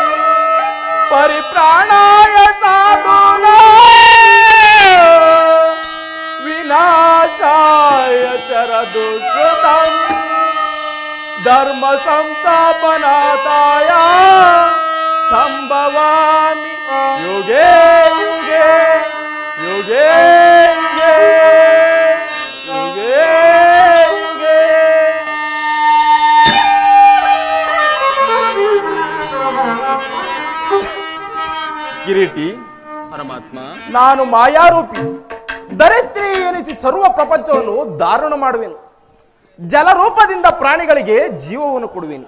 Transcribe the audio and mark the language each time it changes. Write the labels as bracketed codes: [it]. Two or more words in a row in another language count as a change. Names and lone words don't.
[sa] ಪರಿಪ್ರಾಣಾಯ ಸಾಧೂನಾಂ ವಿನಾಶಾಯ ಚರದುಷ್ಕೃತಂ ಧರ್ಮ ಸಂಸ್ಥಾಪನಾರ್ಥಾಯ ಸಂಭವಾಮಿ ಯುಗೇ ಯುಗೇ ಯುಗೇ ಯುಗೇ ಯುಗೇ ಯುಗೇ. [kn] ಕಿರೀಟಿ, ಪರಮಾತ್ಮ, ನಾನು ಮಾಯಾರೂಪಿ, ಧರಿತ್ರಿ ಎನಿಸಿ ಸರ್ವ ಪ್ರಪಂಚವನ್ನು ಧಾರಣ ಮಾಡುವೆನು. ಜಲರೂಪದಿಂದ ಪ್ರಾಣಿಗಳಿಗೆ ಜೀವವನ್ನು ಕೊಡುವೆನು.